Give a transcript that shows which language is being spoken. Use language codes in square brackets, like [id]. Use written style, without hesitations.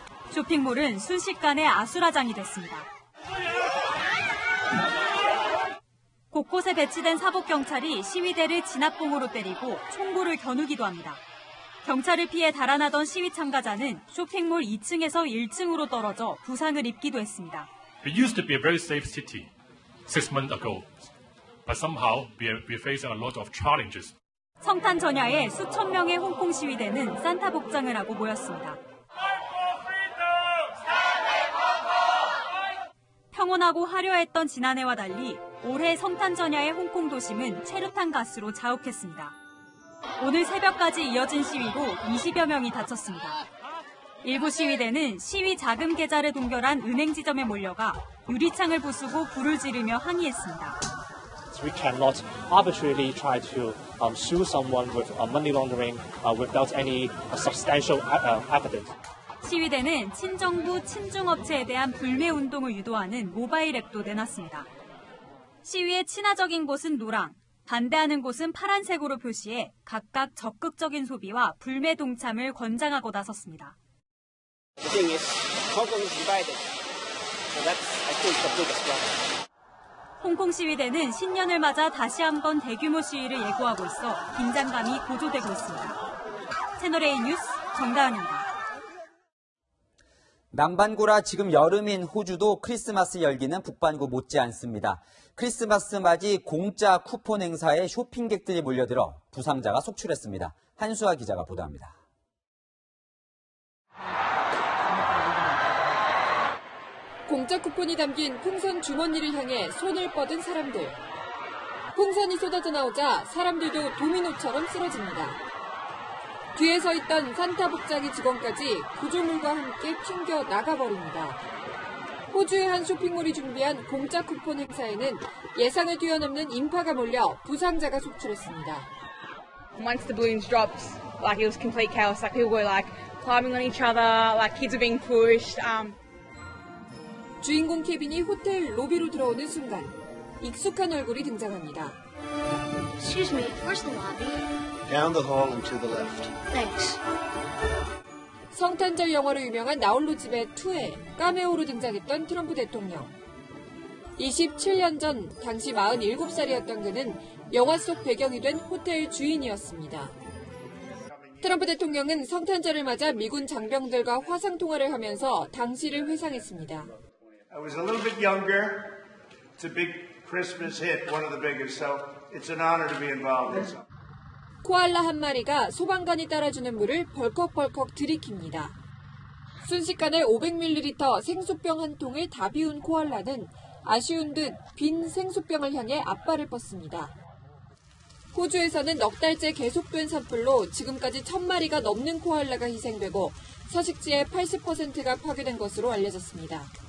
[ko] 쇼핑몰은 순식간에 아수라장이 됐습니다. 곳곳에 배치된 사복경찰이 시위대를 진압봉으로 때리고 총구를 겨누기도 합니다. 경찰을 피해 달아나던 시위 참가자는 쇼핑몰 2층에서 1층으로 떨어져 부상을 입기도 했습니다. [en] It used to be a very safe city 6 months ago, but somehow we're facing a lot of challenges. [ko] 성탄 전야에 수천 명의 홍콩 시위대는 산타 복장을 하고 모였습니다. 평온하고 화려했던 지난해와 달리 올해 성탄 전야의 홍콩 도심은 최루탄 가스로 자욱했습니다. 오늘 새벽까지 이어진 시위로 20여 명이 다쳤습니다. 일부 시위대는 시위 자금 계좌를 동결한 은행 지점에 몰려가 유리창을 부수고 불을 지르며 항의했습니다. [en] We cannot arbitrarily try to sue someone with money laundering without any substantial evidence. [ko] 시위대는 친정부, 친중업체에 대한 불매 운동을 유도하는 모바일 앱도 내놨습니다. 시위의 친화적인 곳은 노랑, 반대하는 곳은 파란색으로 표시해 각각 적극적인 소비와 불매 동참을 권장하고 나섰습니다. [en] The thing is, Hong Kong is divided. So that's, I think, the biggest problem. [ko] 홍콩 시위대는 신년을 맞아 다시 한번 대규모 시위를 예고하고 있어 긴장감이 고조되고 있습니다. 채널A 뉴스 정다은입니다. 남반구라 지금 여름인 호주도 크리스마스 열기는 북반구 못지않습니다. 크리스마스 맞이 공짜 쿠폰 행사에 쇼핑객들이 몰려들어 부상자가 속출했습니다. 한수아 기자가 보도합니다. 공짜 쿠폰이 담긴 풍선 주머니를 향해 손을 뻗은 사람들. 풍선이 쏟아져 나오자 사람들도 도미노처럼 쓰러집니다. 뒤에 서 있던 산타 복장의 직원까지 구조물과 함께 튕겨 나가버립니다. 호주의 한 쇼핑몰이 준비한 공짜 쿠폰 행사에는 예상을 뛰어넘는 인파가 몰려 부상자가 속출했습니다. [en] Once the balloons dropped, like it was complete chaos. Like people were like climbing on each other, like kids were being pushed. [ko] 주인공 케빈이 호텔 로비로 들어오는 순간 익숙한 얼굴이 등장합니다. [en] Excuse me, where's the lobby? Down the hall and to the left. Thanks. [ko] 성탄절 영화로 유명한 나홀로 집에 2에 카메오로 등장했던 트럼프 대통령. 27년 전 당시 47살이었던 그는 영화 속 배경이 된 호텔 주인이었습니다. 트럼프 대통령은 성탄절을 맞아 미군 장병들과 화상통화를 하면서 당시를 회상했습니다. [en] I was a little bit younger. It's a big Christmas hit, one of the biggest, so it's an honor to be involved in something. [ko] 코알라 한 마리가 소방관이 따라주는 물을 벌컥벌컥 들이킵니다. 순식간에 500ml 생수병 한 통을 다 비운 코알라는 아쉬운 듯 빈 생수병을 향해 앞발을 뻗습니다. 호주에서는 넉 달째 계속된 산불로 지금까지 1000마리가 넘는 코알라가 희생되고 서식지의 80%가 파괴된 것으로 알려졌습니다.